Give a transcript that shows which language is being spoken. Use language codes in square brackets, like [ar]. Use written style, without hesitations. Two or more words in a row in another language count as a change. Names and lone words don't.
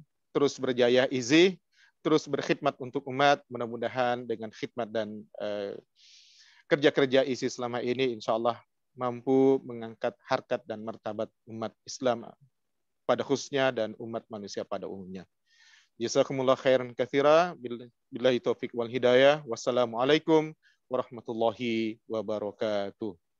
[id] Terus berjaya ISI, terus berkhidmat untuk umat. Mudah-mudahan dengan khidmat dan kerja-kerja ISI selama ini, [ar] إن شاء الله [id] mampu mengangkat harkat dan martabat umat Islam pada khususnya dan umat manusia pada umumnya. [ar] جزاكم الله خيرا كثيرا بالله التوفيق والهداية. والسلام عليكم ورحمة الله وبركاته.